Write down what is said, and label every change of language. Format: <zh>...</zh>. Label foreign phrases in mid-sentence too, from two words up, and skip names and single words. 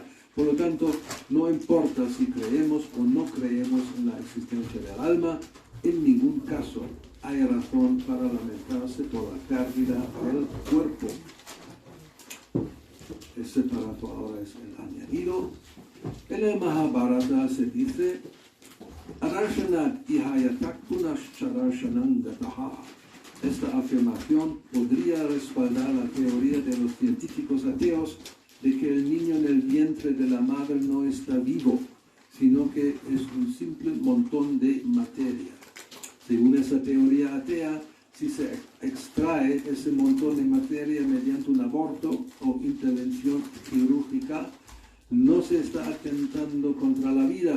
<es>Por lo tanto, no importa si creemos o no creemos en la existencia del alma, en ningún caso hay razón para lamentarse por la pérdida del cuerpo. Este párrafo ahora es el añadido. En el Mahabharata se dice:</es> <sa>Adarshanat ihayatakpunash chadarshanam gataha.</sa> <es>Esta afirmación podría respaldar la teoría de los científicos ateos de que el niño en el vientre de la madre no está vivo, sino que es un simple montón de materia. Según esa teoría atea, si se extrae ese montón de materia mediante un aborto o intervención quirúrgica, no se está atentando contra la vida.</es>